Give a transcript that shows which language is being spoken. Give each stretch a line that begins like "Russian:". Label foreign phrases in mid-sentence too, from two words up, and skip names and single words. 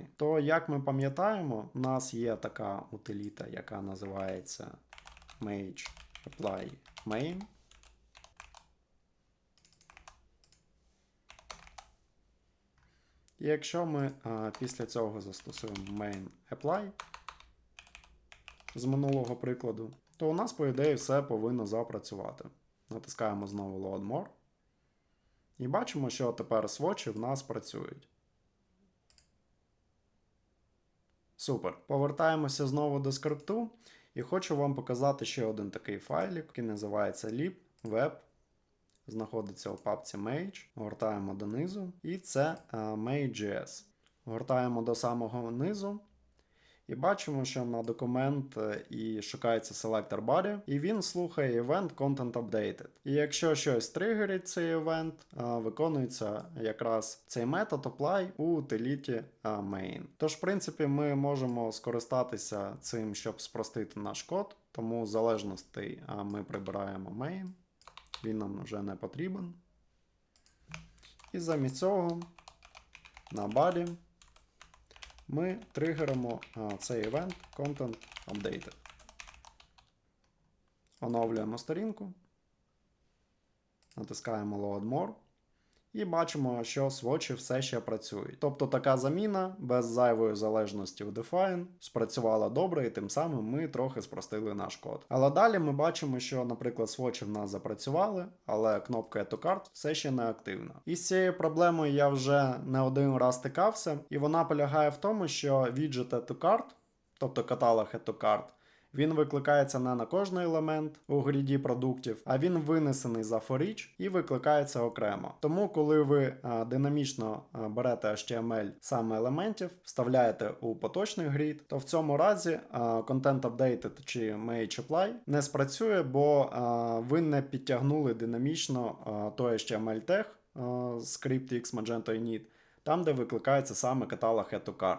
Ukrainian: То, як ми пам'ятаємо, у нас є така утиліта, яка називається Mage Apply Main. І якщо ми після цього застосуємо main apply з минулого прикладу, то у нас, по ідеї, все повинно запрацювати. Натискаємо знову Load More. І бачимо, що тепер свочі в нас працюють. Супер. Повертаємося знову до скрипту. І хочу вам показати ще один такий файлик, який називається libweb. Знаходиться у папці Mage. Гортаємо донизу. І це Mage.js. Гортаємо до самого низу. І бачимо, що на документ і шукається
English: selector body,
Ukrainian: і він слухає
English: event content updated.
Ukrainian: І якщо щось тригерить цей event, виконується якраз цей метод apply у утиліті main. Тож, в принципі, ми можемо скористатися цим, щоб спростити наш код, тому залежностей ми прибираємо main, він нам вже не потрібен. І замість цього на body ми тригеримо цей
English: event content updated.
Ukrainian: Оновлюємо сторінку, натискаємо Load More і бачимо, що свочі все ще працюють. Тобто така заміна без зайвої залежності в define спрацювала добре, і тим самим ми трохи спростили наш код. Але далі ми бачимо, що, наприклад, свочі в нас запрацювали, але кнопка Add to Cart все ще не активна. І з цією проблемою я вже не один раз стикався, і вона полягає в тому, що widget Add to Cart, тобто каталог Add to Cart, він викликається не на кожний елемент у гріді продуктів, а він винесений за
English: for each
Ukrainian: і викликається окремо. Тому, коли ви динамічно берете HTML саме елементів, вставляєте у поточний грід, то в цьому разі Content Updated чи Mage Apply не спрацює, бо ви не підтягнули динамічно той HTML тег, скрипт X, Magento і Need, там, де викликається саме каталог Add to Cart.